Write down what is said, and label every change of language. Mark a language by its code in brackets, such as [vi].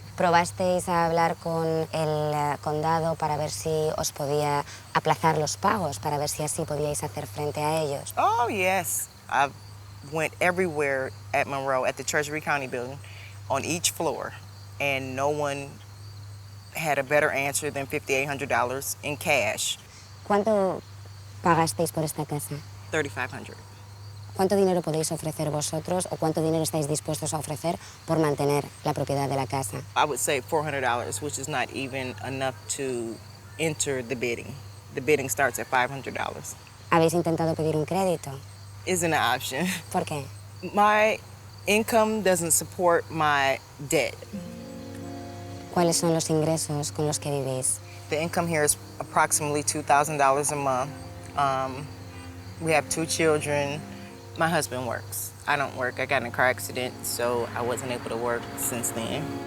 [es] ¿Probasteis a hablar con el condado para ver si os podía aplazar los pagos, para ver si así podíais hacer frente a ellos? [en] Oh, yes. I went everywhere at Monroe, at the Treasury County building, on each floor, and no one had a better answer than $5,800 in cash. [es] ¿Cuánto pagasteis por esta casa? [en] $3,500. [es] ¿Cuánto dinero podéis ofrecer vosotros o cuánto dinero estáis dispuestos a ofrecer por mantener la propiedad de la casa? [en] I would say $400, which is not even enough to enter the bidding. The bidding starts at $500. [es] ¿Habéis intentado pedir un crédito? [en] Isn't an option. [es] ¿Por qué? [en] My income doesn't support my debt. [es] ¿Cuáles son los ingresos con los que vivís? [en] The income here is approximately $2,000 a month. We have 2 children. My husband works. I don't work. I got in a car accident, so I wasn't able to work since then.